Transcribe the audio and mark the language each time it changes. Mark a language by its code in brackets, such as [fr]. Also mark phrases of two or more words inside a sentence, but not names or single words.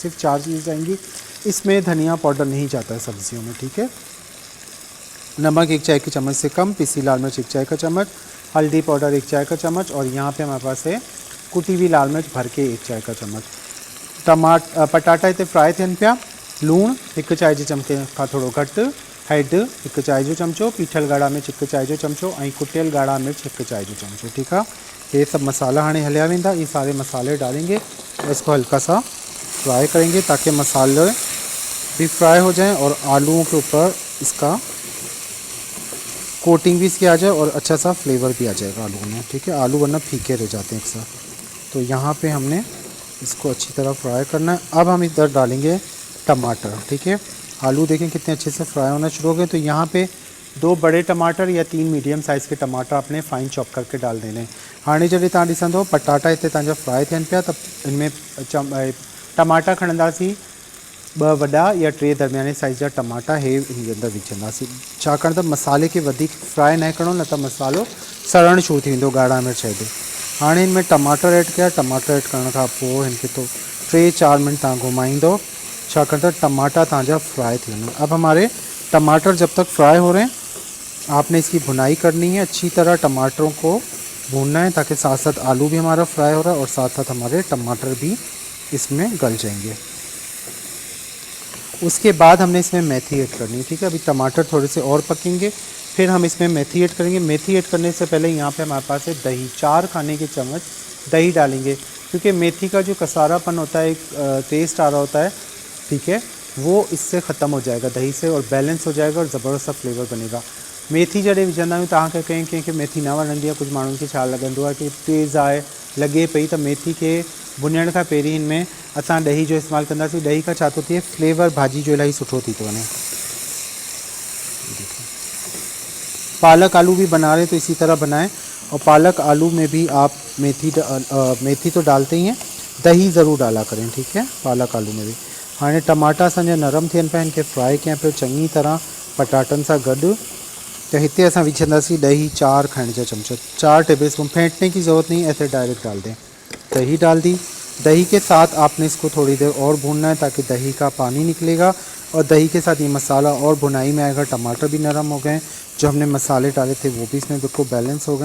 [hi] सिर्फ 4 चीज़ें जाएंगी, इसमें धनिया पाउडर नहीं जाता है सब्जियों में, ठीक है। नमक 1 चाय के चम्मच से कम, पीसी लाल मिर्च 1 चाय का चम्मच, हल्दी पाउडर 1 चाय का चम्मच, और यहाँ पे हमारे पास है कुटी हुई लाल मिर्च भर के 1 चाय का चम्मच। [sd] पटाटा इतने फ्राई थियनि पिया। लूण 1 चाय जे चमचे खां थोड़ो घटि, हैड 1 चाय जो चमचो, पीठल ॻाढ़ा मिर्च 1 चाय जो चमचो, ऐं कुटियल ॻाढ़ा मिर्च 1 चाय जो चमचो, [hi] ठीक है। [sd] ये सब मसाला हाणे हलिया वेंदा। [hi] ये सारे मसाले डालेंगे और इसको हल्का सा फ्राई करेंगे, ताकि मसाले भी फ्राई हो जाएं और आलूओं के ऊपर इसका कोटिंग भी इसकी आ जाए और अच्छा सा फ्लेवर भी आ जाएगा आलू में, ठीक है। आलू वरना फीके रह जाते हैं अक्सर। तो यहाँ पे हमने इसको अच्छी तरह फ्राई करना है। अब हम इधर डालेंगे टमाटर, ठीक है। आलू देखें कितने अच्छे से फ्राई होना शुरू हो गए। तो यहाँ पे 2 बड़े टमाटर या 3 मीडियम साइज़ के टमाटर आपने [en] fine chop [hi] करके डाल देने। [sd] हाणे जॾहिं तव्हां ॾिसंदो पटाटा हिते तव्हांजा फ्राई थियनि पिया, त इनमें टमाटा खणंदासीं 2 वॾा या 3 दरमियाने साइज़ जा टमाटा हे इन अंदरि विझंदासीं, छाकाणि त मसाले खे वधीक फ्राई न करिणो, न त मसालो सड़णु शुरू थी वेंदो ॻाढ़ा मिर्च हेॾे। [hi] हाणे इनमें टमाटर ऐड किया। [sd] टमाटर ऐड करण खां पोइ इनके तो 3-4 मिनट तव्हां घुमाईंदो, छाकाणि त टमाटा तव्हांजा फ्राई थी वञनि। [hi] अब हमारे टमाटर जब तक फ्राई हो रहे हैं, आपने इसकी भुनाई करनी है। अच्छी तरह टमाटरों को भूनना है, ताकि साथ साथ आलू भी हमारा फ्राई हो रहा है और साथ साथ हमारे टमाटर भी इसमें गल जाएंगे। उसके बाद हमने इसमें मेथी ऐड करनी है, ठीक है। अभी टमाटर थोड़े से और पकेंगे, फिर हम इसमें मेथी ऐड करेंगे। मेथी ऐड करने से पहले यहाँ पे हमारे पास है दही, 4 खाने के चम्मच दही डालेंगे, क्योंकि मेथी का जो कसारापन होता है, एक टेस्ट आ रहा होता है, ठीक है, वो इससे ख़त्म हो जाएगा दही से, और बैलेंस हो जाएगा और ज़बरदस्त सा फ्लेवर बनेगा। [sd] मेथी जॾहिं विझंदा आहियूं, तव्हांखे कंहिंखे मेथी न वणंदी आहे, कुझु माण्हुनि खे छा लॻंदो आहे कि तेज़ आहे लॻे पई, त मेथी खे भुञण खां पहिरीं इनमें असां ॾही जो इस्तेमालु कंदासीं। ॾही खां छा थो थिए, फ्लेवर भाॼी जो इलाही सुठो थी थो वञे। [hi] पालक आलू भी बना रहे तो इसी तरह बनाएं। और पालक आलू में भी आप मेथी तो डालते ही हैं, दही ज़रूर डाला करें, ठीक है, पालक आलू में भी। [sd] हाँ टमाटा असांजा नरम थियनि पिया, इनके फ्राई कयां पियो चङी तरह पटाटनि सां गॾु। तो हिते असां विझंदासीं दही 4 [hi] खाने का चमचा, [sd] 4 [en] table spoon. [hi] फेंटने की ज़रूरत नहीं, ऐसे डायरेक्ट डाल दें। दही डाल दी। दही के साथ आपने इसको थोड़ी देर और भूनना है ताकि दही का पानी निकलेगा और दही के साथ ये मसाला और भुनाई में आएगा। टमाटर भी नरम हो गए, जो हमने मसाले डाले थे वो भी इसमें बिल्कुल बैलेंस हो गए।